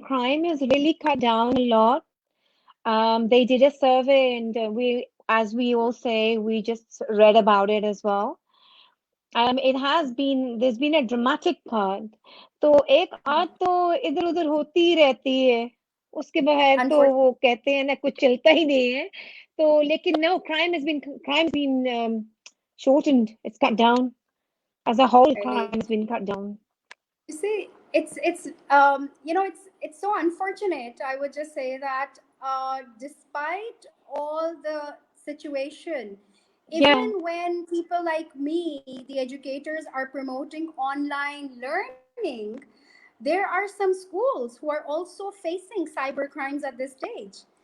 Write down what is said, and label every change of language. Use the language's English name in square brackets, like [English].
[English] Crime is really cut down a lot. They did a survey, and as we all say, we just read about it as well. There's been a dramatic part. [Hindi] तो एक आध तो इधर उधर होती ही रहती है, उसके बगैर तो वो कहते हैं ना कुछ चलता ही नहीं है. तो लेकिन [English] no, crime has been shortened. It's cut down as a whole. Crime has been cut down. You see, it's you know, it's so unfortunate. I would just say that despite all the situation, even when people like me, the educators, are promoting online learning, there are some schools who are also facing cyber crimes at this stage.